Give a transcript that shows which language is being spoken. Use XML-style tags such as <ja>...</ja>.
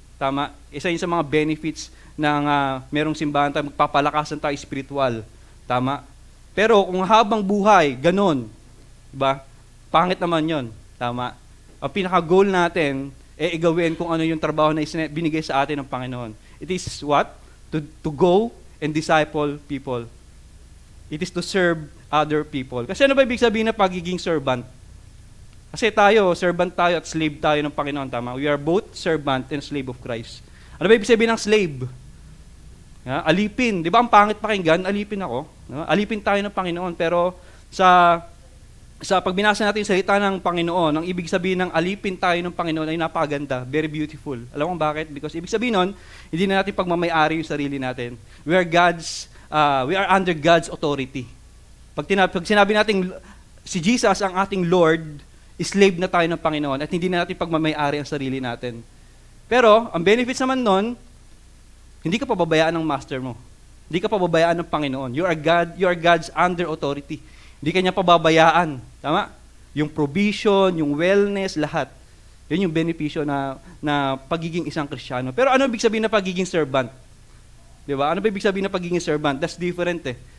<tl>Tama, isa yun sa mga benefits ng merong simbahan tayo, magpapalakasan tayo spiritual. Tama. Pero kung habang buhay, ganun, diba? Pangit naman yon. Tama. Ang pinaka-goal natin, igawin kung ano yung trabaho na binigay sa atin ng Panginoon.</tl> <en>It is what? To go and disciple people. It is to serve other people.</en> <tl>Kasi ano ba ibig sabihin na pagiging servant? Kasi tayo, servant tayo at slave tayo ng Panginoon, tama?</tl> <en>We are both servant and slave of Christ.</en> <tl>Ano ba ibig sabihin ng slave? Alipin. Di ba ang pangit pakinggan? Alipin ako. No? Alipin tayo ng Panginoon. Pero sa pag binasa natin yung salita ng Panginoon, ang ibig sabihin ng alipin tayo ng Panginoon ay napakaganda,</tl> <en>very beautiful.</en> <tl>Alam mo bakit? Because ibig sabihin nun, hindi na natin pagmamay-ari yung sarili natin.</tl> <en>We are under God's authority.</en> <tl>Pag sinabi natin si Jesus ang ating Lord, slave na tayo ng Panginoon at hindi na natin pagmamay-ari ang sarili natin. Pero, ang benefits naman nun, hindi ka pababayaan ng master mo. Hindi ka pababayaan ng Panginoon.</tl> <en>You are God's under authority.</en> <tl>Hindi ka niya pababayaan. Tama? Yung provision, yung wellness, lahat. Yun yung benepisyo na pagiging isang Kristiyano. Pero ano ibig sabihin na pagiging servant? Di ba? Ano ba ibig sabihin na pagiging servant?</tl> <en>That's different</en> <tl>eh.</tl>